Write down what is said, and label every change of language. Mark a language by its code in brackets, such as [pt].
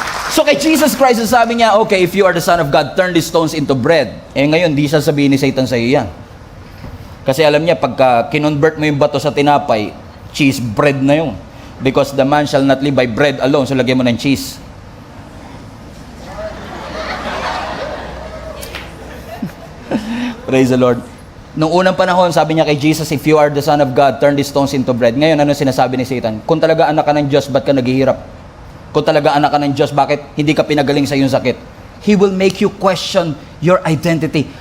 [en] So kay Jesus Christ, [tl] sabi niya, [en] okay, if you are the Son of God, turn these stones into bread. [tl] Eh ngayon, di sasabihin ni Satan sa iyo yan. Kasi alam niya, pagka kinonvert mo yung bato sa tinapay, cheese bread na yun. [en] Because the man shall not live by bread alone. [tl] So lagyan mo ng cheese. [en] Praise the Lord. [tl] Nung unang panahon, sabi niya kay Jesus, [en] if you are the Son of God, turn these stones into bread. [tl] Ngayon, ano sinasabi ni Satan? Kung talaga anak ka ng Diyos, ba't ka naghihirap? Kung talaga anak ka ng Diyos, bakit hindi ka pinagaling sa iyong sakit? [en] He will make you question your identity.